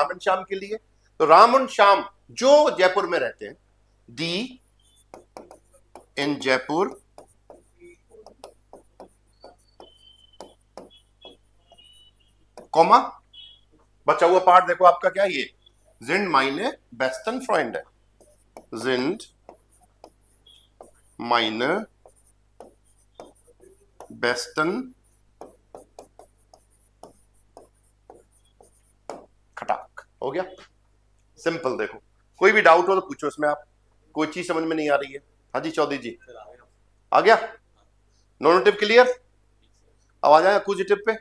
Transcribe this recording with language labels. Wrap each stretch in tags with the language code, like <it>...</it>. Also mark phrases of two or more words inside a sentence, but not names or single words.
<hi>राम और श्याम के लिए। तो राम और श्याम जो जयपुर में रहते हैं,</hi> <de>die in</de> <hi>जयपुर कॉमा, बचा हुआ पार्ट देखो आपका क्या, ये</hi> <de>sind meine besten Freunde, sind meine besten,</de> <hi>खटाक हो गया, सिंपल। देखो कोई भी डाउट हो तो पूछो इसमें, आप कोई चीज समझ में नहीं आ रही है? हाँ जी चौधरी जी, आ गया?</hi> <en>nominative clear?</en> <hi>अब आ जाए एक्यूजेटिव पे।</hi>